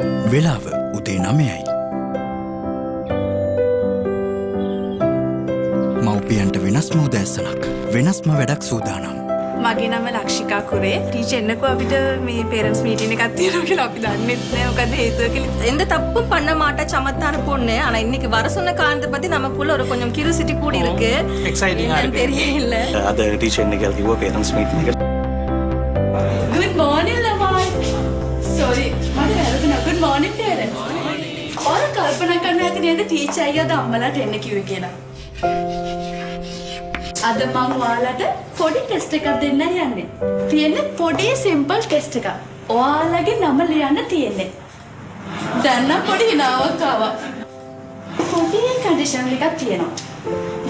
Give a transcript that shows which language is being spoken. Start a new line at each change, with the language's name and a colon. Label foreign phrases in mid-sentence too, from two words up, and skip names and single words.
Sinhala: වෙලාව උදේ 9යි. මව්පියන්ට වෙනස්ම උදෑසනක් වෙනස්ම වැඩක් සූදානම්. මගේ නම ලක්ෂිකා කුරේ. ටීචර් එන්නකෝ අපිට මේ
English: parents meeting
Sinhala: එකක් තියෙනවා කියලා අපි දන්නෙත් නෑ. මොකද හේතුව කියලා.
Tamil: எந்த தப்பும் பண்ண மாட்டா சமத்தான பொண்ணு ஆனா இன்னைக்கு வர சொன்ன காரணத்தை பத்தி நமக்குள்ள ஒரு கொஞ்சம் கியூரியாசிட்டி கூடி இருக்கு. எக்ஸைட்டிங்கா இருக்கு. தெரியல. அது டீச்சர் இன்னைக்கு
English: give parents meeting
Tamil: එක.
English: Good morning ළමයි. Sorry.
Sinhala: මට වැරදුනා.
English: Good morning parents.
Sinhala: ඔයාලා කල්පනා කරන්න ඇති නේද ටීචර් අයියාද අම්මලාට එන්න කිව්වේ කියලා. අද මම ඔයාලට පොඩි ටෙස්ට් එකක් දෙන්න යන්නේ. තියෙන්නේ පොඩි
English: simple test
Sinhala: එකක්. ඔයාලගේ නම ලියන්න තියෙන්නේ. දැන් නම් පොඩි හිනාවක් ආවා. පොඩි කන්ඩිෂන් එකක් තියෙනවා.